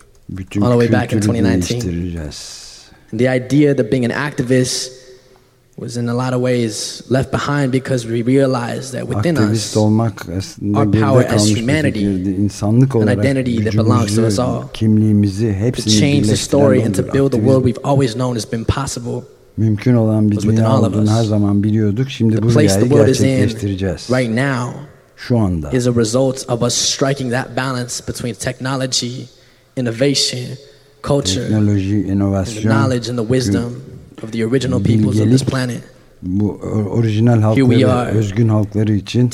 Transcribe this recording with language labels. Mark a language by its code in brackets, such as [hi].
[tr] Bütün kültürü değiştireceğiz. [en] The idea that being an activist was in a lot of ways left behind because we realized that within us our power as humanity, an identity that belongs to us all, [tr] kimliğimizi, hepsini, [en] to change the story and to build the world we've always known has been possible. [tr] Mümkün olan bir dünya olduğunu her zaman biliyorduk. Şimdi bu dünyayı gerçekleştireceğiz. [en] Right now, [tr] şu anda, [en] is a result of us striking that balance between technology, innovation, culture, [tr] teknoloji, inovasyon, [en] and the knowledge and the wisdom of the original peoples of this planet. [tr] Bu orijinal halkları, [en] here we are, [tr] özgün halkları için